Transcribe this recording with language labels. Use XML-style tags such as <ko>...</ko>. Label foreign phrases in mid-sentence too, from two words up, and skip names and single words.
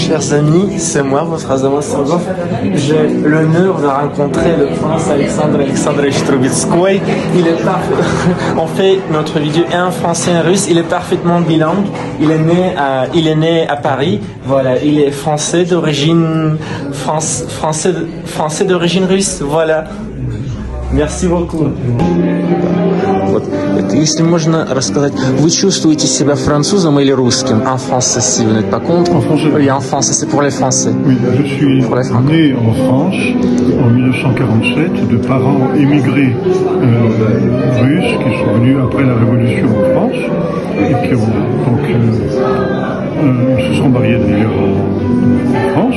<fr>chers amis, c'est moi, votre Azamat Sargov. J'ai l'honneur de rencontrer le prince Alexandre Alexandrovich Trubetskoy. Il est on fait notre vidéo en français et en russe. Il est parfaitement bilingue. Il est né à Paris. Voilà, il est français d'origine français d'origine russe. Voilà. Merci beaucoup.</fr> <ru>Вот. Если можно рассказать, вы чувствуете себя французом или русским?</ru> <fr>En français, si vous n'êtes pas contre. En français. Oui, en français, c'est pour les Français. Oui, je suis né en France en 1947 de parents émigrés russes qui sont venus après la Révolution en France et qui ont donc se sont mariés d'ailleurs en France.</fr>